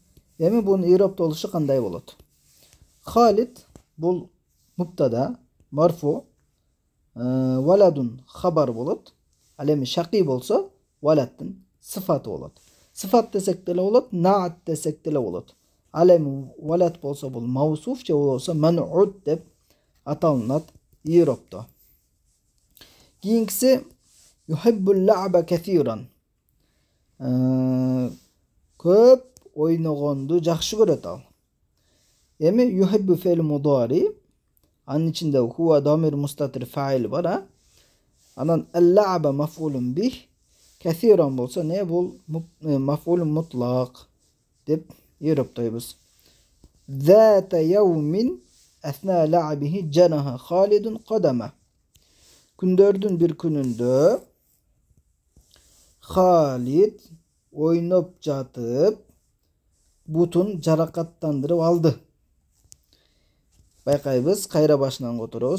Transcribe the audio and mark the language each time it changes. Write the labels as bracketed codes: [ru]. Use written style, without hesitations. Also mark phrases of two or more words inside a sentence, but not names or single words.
[ky] Эми бунун ироптолушу кандай болот? Халид бул муптада, марфу, валадун хабар болот. Ал эми шаки болсо валадтын сыфаты болот. Сыфат десек деле болот, наат десек деле болот. Ал эми валад болсо бул маусуф же болбосо ман'ут деп аталынат иропто. [ar] Кийинкиси يحب اللعب كثيرا. [ky] Көп ойногонду жакшы көрөт ал. Эми [ar] يحب فعل مضارع, [ky] анын ичинде [ar] هو ضمير مستتر فاعل [ky] бар, анан [ar] اللعب مفعول به كثيرا [ky] болсо не бул [ar] مفعول مطلق [ky] деп ироптойбуз. [ar] ذات يوم أثناء لعبه جرح خالد قدمه. [ky] Күндөрдүн бир күнүндө Халид ойноп жатып бутун жаракаттандырып алды. Байкайбыз, кайра башынан которобуз.